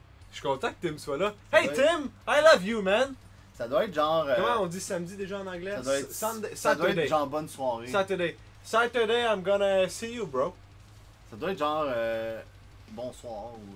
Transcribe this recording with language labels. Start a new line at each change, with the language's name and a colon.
French: Je suis content que Tim soit là.
English: Hey
French: Ouais.
English: Tim! I love you, man!
French: Ça doit être genre. Comment on dit samedi déjà en anglais? ça doit être,
English: Sunday-
French: ça doit être
English: Saturday.
French: genre bonne soirée.
English: Saturday. Saturday, I'm gonna see you, bro.
French: Ça doit être genre bonsoir ou.